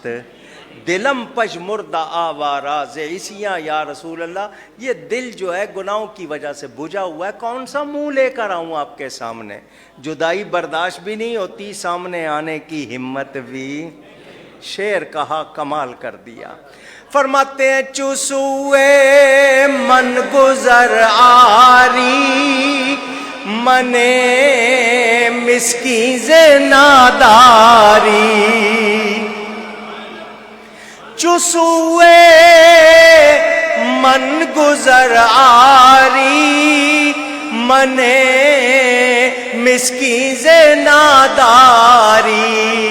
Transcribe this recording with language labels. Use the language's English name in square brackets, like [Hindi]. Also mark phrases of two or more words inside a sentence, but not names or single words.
[Persian] دلم پژمردہ آوارہ زِ عصیاں [Arabic] یا رسول اللہ. [Urdu] یہ دل جو ہے گناہوں کی وجہ سے بجھا ہوا ہے، کون سا منہ لے کر آؤں آپ کے سامنے؟ جدائی برداشت بھی نہیں ہوتی، سامنے آنے کی ہمت بھی. شعر کہا کمال کر دیا. فرماتے ہیں [Persian] چوسوئے من گزر آری منے مسکین ز ناداری. چوسوئے من گزر آری منے مسکین ز ناداری.